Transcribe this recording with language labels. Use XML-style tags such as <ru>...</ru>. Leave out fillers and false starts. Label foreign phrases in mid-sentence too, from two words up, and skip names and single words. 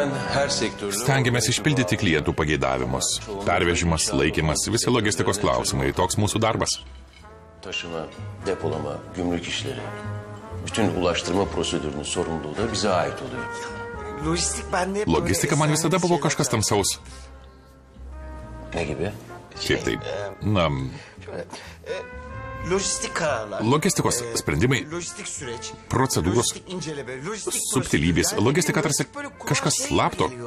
<lt>Stengiamės išpildyti klientų pageidavimus. Pervežimas, laikymas, visi logistikos klausimai. Toks mūsų darbas.</lt> <tr>Taşıma, depolama, gümrük işleri. Bütün ulaştırma prosedürünün sorumluluğu da bize ait oluyor.</tr> <lt>Logistika man visada buvo kažkas tamsaus.</lt> <tr>Ne gibi?</tr> <lt>Kaip tai? Na, logistikos sprendimai, procedūros, subtilybės. Logistika tarsi kažkas slapto.</lt>